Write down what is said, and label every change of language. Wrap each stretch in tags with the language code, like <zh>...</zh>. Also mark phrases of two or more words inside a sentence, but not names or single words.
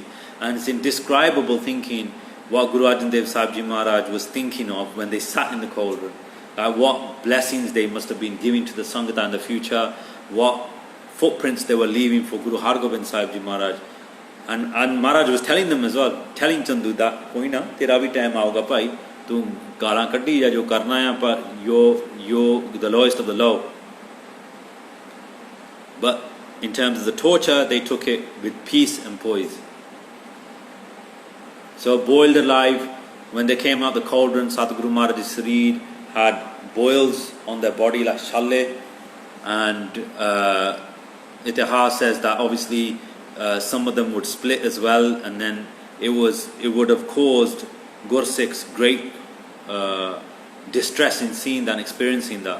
<en>And it's indescribable thinking what Guru Arjan Dev Sahib Ji Maharaj was thinking of when they sat in the cauldron. What blessings they must have been giving to the Sangata in the future, what footprints they were leaving for Guru Hargobind Sahib Ji Maharaj. And Maharaj was telling them as well, telling Chandu that,</en> <pa>ਕੋਈ ਨਾ, ਤੇਰਾ ਭੀ ਟਾਈਮ ਆਗਾ ਭਾਈ, ਤੂ ਗੱਲਾਂ ਕੱਢੀ ਯਾ ਜੋ ਕਰਨਾ ਹੈ, ਪਰ ਯੋ</pa> <en>the lowest of the low. But in terms of the torture, they took it with peace and poise. So boiled alive, when they came out the cauldron, Satguru Maharaj's sareer had boils on their body like shalle, and Itihas says that obviously some of them would split as well, and then it would have caused Gursikhs great distress in seeing that and experiencing that.</en>